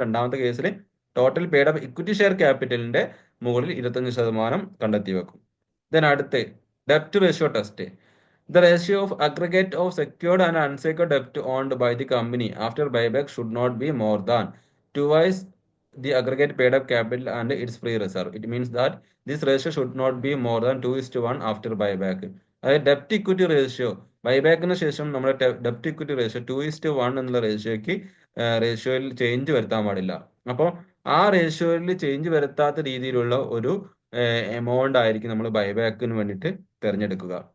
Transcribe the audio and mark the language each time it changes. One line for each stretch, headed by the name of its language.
Malayalam: രണ്ടാമത്തെ കേസിൽ total paid up equity share ക്യാപിറ്റലിന്റെ മുകളിൽ 25% കണ്ടെത്തി വെക്കും.
English: then
Malayalam: അടുത്ത്
English: ഡെപ്റ്റ് ratio test. The ratio of aggregate of secured and unsecured ഡെപ്റ്റ് owned by the company after buyback should not be more than twice the aggregate paid up capital and its free reserve. It means that this ratio should not be more than 2:1 after buyback.
Malayalam: അതായത് ഡെപ്റ്റ് equity ratio ബൈബാക്കിന് ശേഷം നമ്മുടെ ഡെപ്റ്റ് equity ratio 2:1 എന്നുള്ള റേഷ്യോയിൽ change വരുത്താൻ പാടില്ല. അപ്പോൾ ആ റേഷ്യോയിൽ change വരുത്താത്ത രീതിയിലുള്ള ഒരു എമൗണ്ട് ആയിരിക്കും നമ്മൾ ബൈബാക്കിന് വേണ്ടിയിട്ട് തിരഞ്ഞെടുക്കുക.